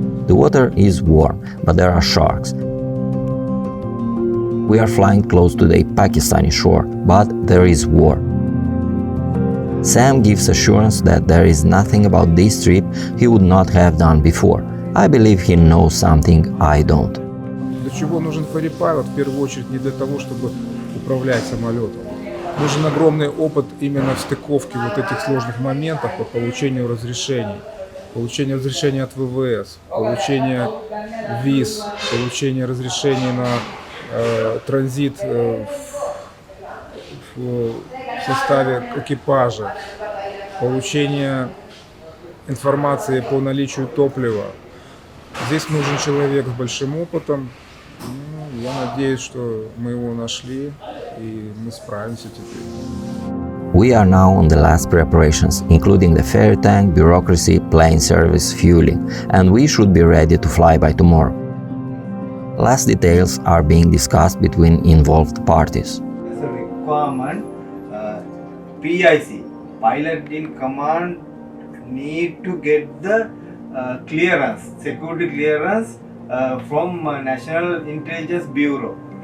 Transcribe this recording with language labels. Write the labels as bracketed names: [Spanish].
[English] The water is warm, but there are sharks. We are flying close to the Pakistani shore, but there is war. Sam gives assurance that there is nothing about this trip he would not have done before. I believe he knows something I don't. [Russian] Для чего нужен Ferry Pilot? В первую очередь не для того, чтобы управлять самолетом. Нужен огромный опыт именно в стыковке вот этих сложных моментов по получению разрешений. Получение разрешения от ВВС, получение виз, получение разрешений на транзит в составе экипажа, получение информации по наличию топлива. Здесь нужен человек с большим опытом. Я надеюсь, что мы его нашли и мы справимся теперь. [English] We are now on the last preparations, including the ferry tank, bureaucracy, plane service, fueling, and we should be ready to fly by tomorrow. Last details are being discussed between involved parties. As a requirement, PIC, pilot in command, need to get the clearance, security clearance from National Intelligence Bureau.